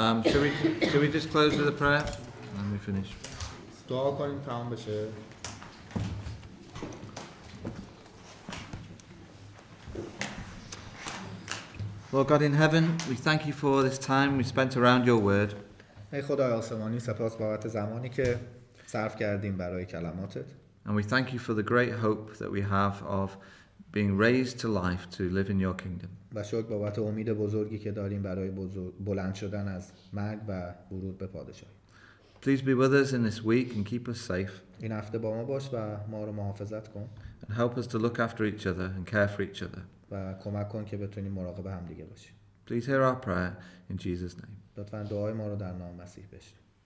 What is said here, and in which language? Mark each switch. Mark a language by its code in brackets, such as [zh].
[en] Should we just close with a prayer and we finish? [fa] دعا کنیم تمام بشه. [en] Lord God in heaven, we thank you for this time we spent around your word. [fa] ای خدای آسمانی سپاس بابت زمانی که صرف کردیم برای کلماتت. [en] And we thank you for the great hope that we have of being raised to life to live in your kingdom. [fa] و شکر بابت امید بزرگی که داریم برای بلند شدن از مرگ و ورود به پادشاهی. [en] Please be with us in this week and keep us safe. [fa] این هفته با ما باش و ما رو محافظت کن. [en] And help us to look after each other and care for each other. [fa] و کمک کن که بتونیم مراقب هم دیگه باشیم. [en] Please hear our prayer in Jesus' name. [fa] لطفاً دعای ما رو در نام مسیح بشنو.